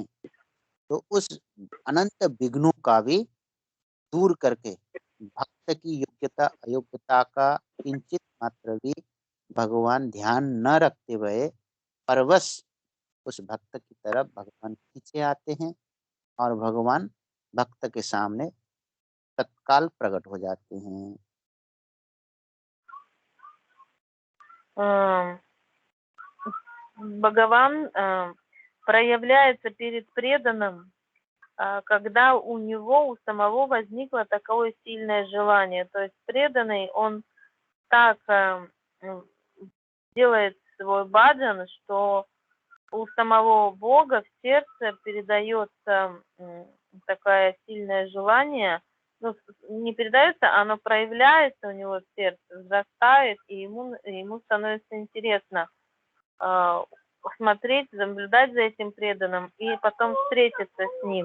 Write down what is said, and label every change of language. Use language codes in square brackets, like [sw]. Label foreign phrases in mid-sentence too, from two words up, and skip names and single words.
[hi] तो उस अनंत विघ्नों का भी दूर करके भक्त की योग्यता अयोग्यता का किंचित मात्र भी भगवान ध्यान न रखते हुए परवश उस भक्त की तरफ भगवान खींचे आते हैं, और भगवान भक्त के सामने तत्काल प्रकट हो जाते हैं। [ru] Бхагаван проявляется перед преданным, когда у него, у самого возникло такое сильное желание. То есть преданный, он так делает свой баджан, что у самого Бога в сердце передается такое сильное желание, ну, не передается, оно проявляется у него в сердце, взрастает, и ему становится интересно смотреть, наблюдать за этим преданным и потом встретиться с ним.